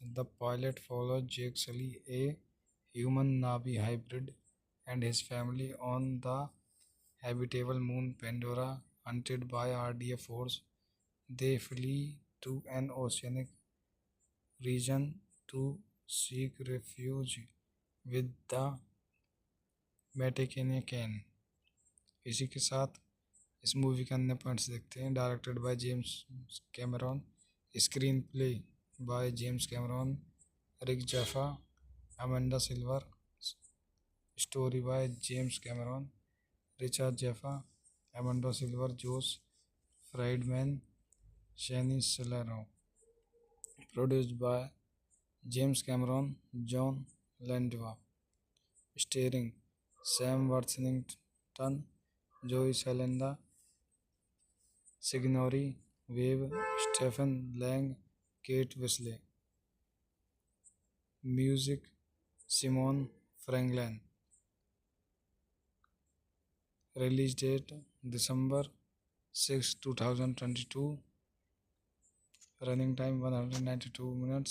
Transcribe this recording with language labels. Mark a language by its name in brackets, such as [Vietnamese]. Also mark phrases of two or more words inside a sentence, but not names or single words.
[English] The pilot follows Jake Sully, a human Navi hybrid, and his family on the habitable moon Pandora. Hunted by RDA force, they flee to an oceanic region to seek refuge with the Metakenyan। [Hindi] इसी के साथ इस मूवी के अन्य पॉइंट्स देखते हैं। [English] Directed by James Cameron, Screenplay by James Cameron, Rick Jaffa, Amanda Silver, Story by James Cameron, Richard Jaffa, Amanda Silver, Josh Friedman, Shaini Salero. Produced by James Cameron, John Landwa. Starring Sam Worthington, Joey Salenda, Signori Wave, Stephen Lang, Kate Wisley. Music Simon Franklin. Release date December 6, 2022. Running time 192 minutes.